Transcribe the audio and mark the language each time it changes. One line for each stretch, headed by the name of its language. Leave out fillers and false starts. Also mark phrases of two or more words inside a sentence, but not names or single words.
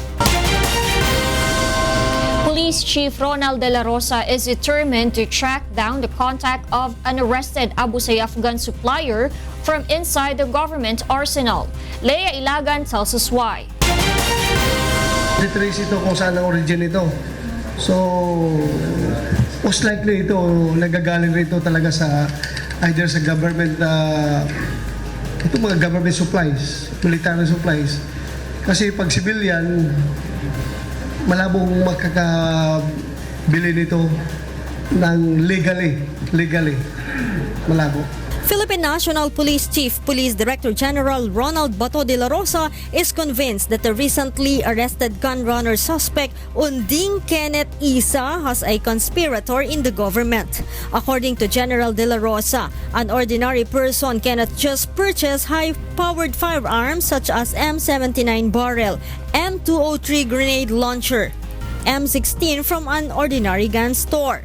English: Police Chief Ronald De La Rosa is determined to track down the contact of an arrested Abu Sayyaf gun supplier from inside the government arsenal. Leia Ilagan tells us why.
Filipino: Trace ito kung saan ang origin ito. So,
English: most likely
Filipino: ito, nagagaling rito talaga sa either sa government, ito mga
English: government supplies, military supplies.
Filipino: Kasi pag civilian, malabong makakabili nito ng legally, malabo.
English: Philippine National Police Chief Police Director General Ronald Bato de la Rosa is convinced that the recently arrested gun runner suspect Unding Kenneth Isa has a conspirator in the government. According to General de la Rosa, an ordinary person cannot just purchase high-powered firearms such as M79 barrel, M203 grenade launcher, M16 from an ordinary gun store.